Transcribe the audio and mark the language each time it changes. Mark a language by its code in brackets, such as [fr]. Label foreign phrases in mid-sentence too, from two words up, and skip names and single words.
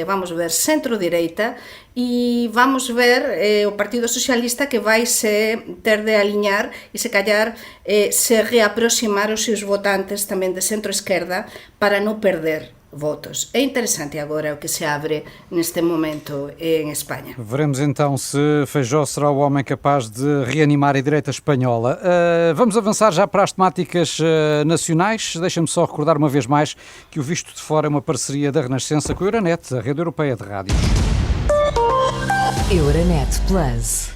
[gl] Vamos ver centro-direita e vamos ver o Partido Socialista que vai se ter de aliñar e se callar se reaproximar os seus votantes tamén de centro-esquerda para non perder votos. É interesante agora o que se abre neste momento em Espanha. [pt] Veremos então se Feijóo será o homem capaz de reanimar a direita espanhola. Vamos avançar já para as temáticas nacionais. Deixa-me só recordar uma vez mais que o Visto de Fora é uma parceria da Renascença com a Euronet, a rede europeia de rádio. Euronet Plus.